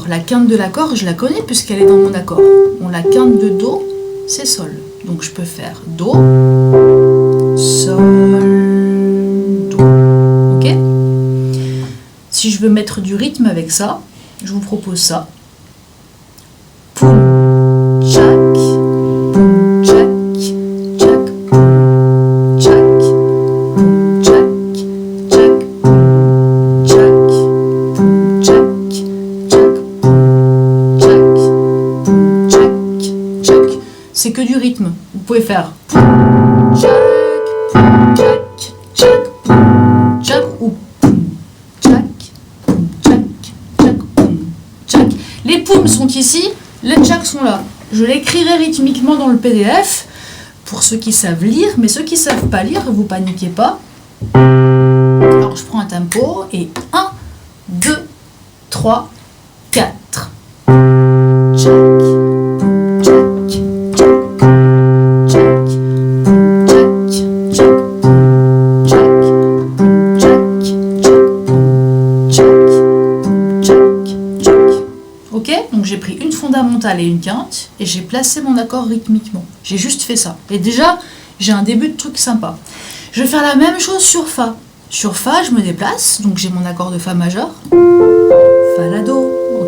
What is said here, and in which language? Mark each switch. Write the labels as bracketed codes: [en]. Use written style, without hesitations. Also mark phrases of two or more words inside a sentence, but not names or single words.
[fr] La quinte de l'accord, je la connais puisqu'elle est dans mon accord. Bon, la quinte de Do, c'est Sol. Donc je peux faire Do, Sol, Do. Ok ? Si je veux mettre du rythme avec ça, je vous propose ça. Poum, tchac, poum, tchac, tchac, poum, tchac, poum, tchac, tchac, poum, tchac, poum, tchac, tchac, poum, tchac, poum, tchac, tchac. C'est que du rythme. Vous pouvez faire poum, tchac, tchac, poum, tchac, ou poum, tchac, poum, tchac, tchac, poum, tchac. Les poums sont ici. Les tchaks sont là. Je l'écrirai rythmiquement dans le PDF pour ceux qui savent lire, mais ceux qui ne savent pas lire, vous paniquez pas. Alors je prends un tempo et 1, 2, 3, 4. Tchak, poum, tchak, tchak, poum, tchak, poum, tchak, tchak, poum, tchak, poum, tchak, tchak, poum, tchak, poum, tchak, tchak. Ok, donc j'ai pris une fondamentale et une quinte et j'ai placé mon accord rythmiquement. J'ai juste fait ça. Et déjà, j'ai un début de truc sympa. Je vais faire la même chose sur Fa. Sur Fa, je me déplace, donc j'ai mon accord de Fa majeur. Fa, La, Do, ok.